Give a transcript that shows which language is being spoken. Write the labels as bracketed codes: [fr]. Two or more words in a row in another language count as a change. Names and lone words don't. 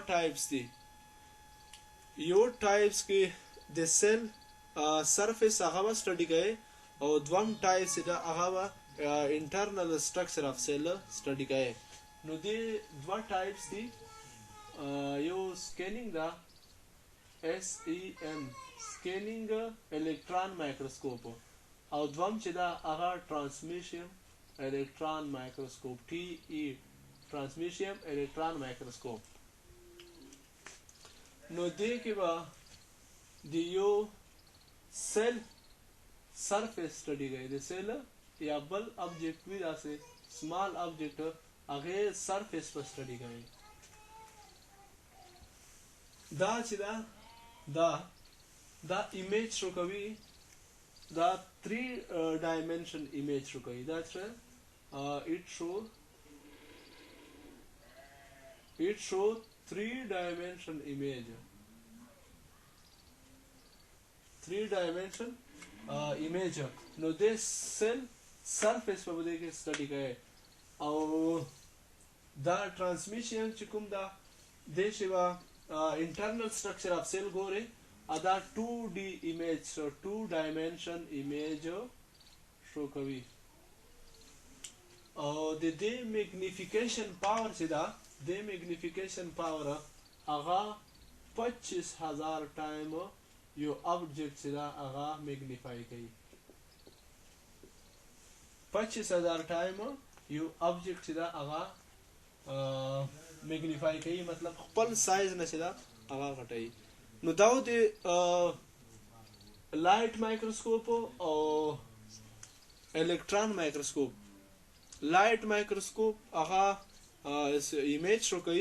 [ps] ټایپس دي یو ټایپس کې د [en] cell surface [ps] هغه به سټډي کوي او دویم ټایپس دا هغه به [en] internal structure of cell [ps] سټډي کوي نو دې دوه ټایپس دي یو سکینینګ دا [en] SEM scanning electron microscope [ps] او دوم چې دا هغه [en] transmission electron microscope TE transmission electron microscope [ps] نو دې کې به د یو سیل [en] surface study [ps] کوي د سیل یا بل object وي داسې [en] small object [ps] هغه surface په study کوي دا چې دا image شو کوي دا [en] 3 dimension image [ps] شو کوي دا چې [en] it show 3 dimension image 3 dimension image [ps] نو [en] this cell surface [ps] په دې کې study کوي او دا transmission چې کوم دا د شوا [en] internal structure of cell [ps] ګوره ادا [en] 2D image so 2 dimension image [ps] شو کوي او د دې [en] magnification power [ps] چې دا د [en] magnification power [ps] هغه 25000 ټایم یو object چې دا هغه magnify کوي 25000 ټایم یو object چې دا هغه magnify کوي مطلب خپل سایز نه چې دا هغه غټي نو دا د [en] light microscope [ps] او [en] electron microscope light microscope [ps] هغه ایمیج شو کوي